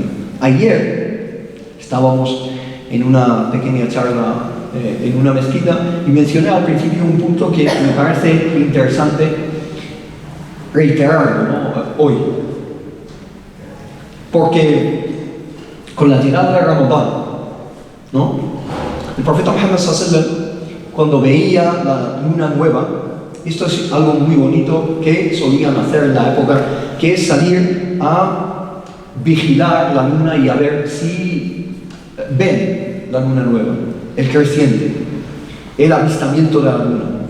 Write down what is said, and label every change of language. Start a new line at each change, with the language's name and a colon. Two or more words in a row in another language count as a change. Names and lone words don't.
Spanish: Ayer estábamos en una pequeña charla en una mezquita y mencioné al principio un punto que me parece interesante reiterarlo, ¿no? Hoy. Porque con la llegada de Ramadán, ¿no? El profeta Muhammad
Arabic: صلى الله عليه وسلم,
Spanish: cuando veía la luna nueva, esto es algo muy bonito que solían hacer en la época, que es salir a vigilar la luna y a ver si ven la luna nueva, el creciente, el avistamiento de la luna.